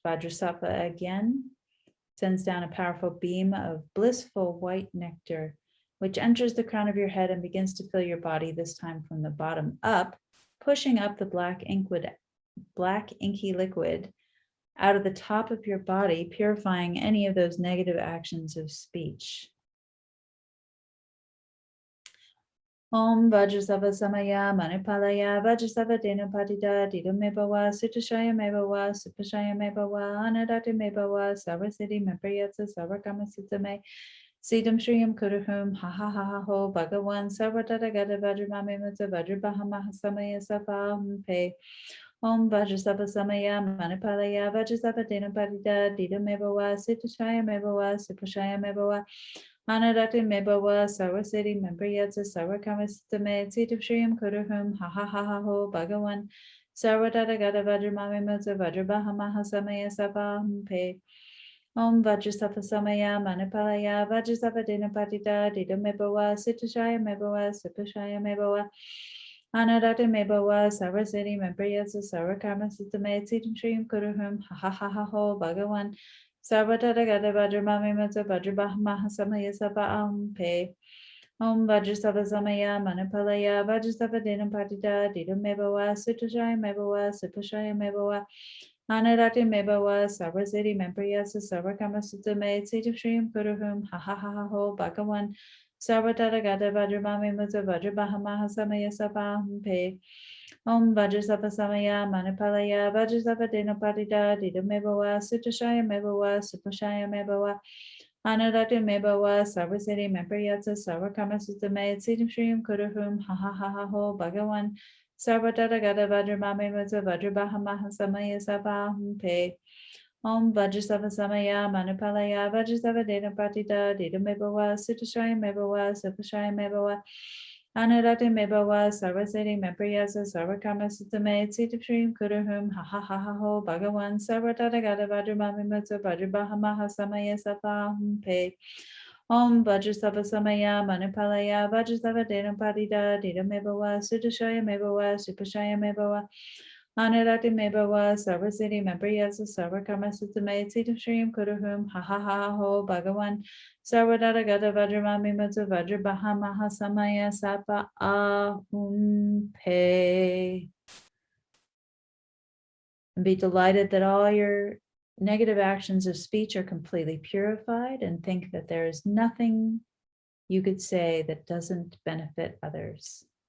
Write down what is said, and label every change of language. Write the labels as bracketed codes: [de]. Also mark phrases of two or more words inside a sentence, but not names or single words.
[en] Vajrasattva again sends down a powerful beam of blissful white nectar, which enters the crown of your head and begins to fill your body, this time from the bottom up, pushing up the black inky liquid out of the top of your body, purifying any of those negative actions of speech. [sa] Om Vajrasattva Samaya Manipalaya Vajrasattva Dena Padita Dida Mebawa Sutashaya Mebawa Supashaya Mebawa Anurati Mebawa Sarvasiti Mempriyatsa Sarvakama Sutame Siddham Shriyam Kuruhum Ha Ha Ha Ha Ho Bhagawan Sarvatara Gata Vajramami Mutsa Vajrabahama Samaya Sapahum Pe Om Vajrasattva Samaya Manipalaya Vajrasattva Dena Padita Dida Mebawa Sutashaya Mebawa Supashaya Mebawa Anurati Mebawa Sarvasiti Mempriyatsa Sarvakama Sutame Siddham Shriyam Kuruhum Ha Ha Ha Ha Ho Bhagawan Sarvatara Gata Vajramami Mutsa Vajrabahama Samaya Sapahum Pe Om Vajrasattva Samaya Manipalaya Vajrasattva Dena Padita Dida Mebawa Sutashaya Mebawa Supashaya Mebawa Anurati Mebawa Sarvasiti Mempriyatsa Sarvakama Sutame Siddham Shriyam Kuruhum Ha Ha Ha Ha Ho Bhagawan Sarvatara Gata Vajramami Mutsa Vajrabahama Samaya Sapahum Pe Om Vajrasattva Samaya Manipalaya Vajrasattva Dena Padita Dida Mebawa Sutashaya Mebawa Supashaya Mebawa Anurati Mebawa Sarvasiti Mempriyatsa Sarvakama Sutame Siddham Shriyam Kuruhum Ha Ha Ha Ha Ho Bhagawan Sarvatara Gata Vajramami Mutsa Vajrabahama Samaya Sapahum Pe Om Vajrasattva Samaya Manipalaya Vajrasattva Dena Padita Dida Mebawa Sutashaya Mebawa Supashaya Mebawa Anurati Mebawa Sarvasiti Mempriyatsa Sarvakama Sutame Siddham Shriyam Kuruhum Ha Ha Ha Ha Ho Bhagawan Sarvatara Gata Vajramami Mutsa Vajrabahama Samaya Sapahum Pe Om Vajrasattva Samaya Manipalaya Vajrasattva Dena Padita Dida Mebawa Sutashaya Mebawa Supashaya Mebawa Anurati Mebawa Sarvasiti Mempriyatsa Sarvakama Sutame Siddham Shriyam Kuruhum Ha Ha Ha Ha Ho Bhagawan Sarvatara Gata Vajramami Mutsa Vajrabahama Samaya Sapahum Pe Om Vajrasattva Samaya Manipalaya Vajrasattva Dena Padita Dida Mebawa Sutashaya Mebawa Supashaya Mebawa Anurati Mebawa Sarvasiti Mempriyatsa Sarvakama Sutame Siddham Shriyam Kuruhum Ha Ha Ha Ha Ho Bhagawan Sarvatara Gata Vajramami Mutsa Vajrabahama Samaya Sapa Ahum Pe. [en] And be delighted that all your negative actions of speech are completely purified, and think that there is nothing you could say that doesn't benefit others.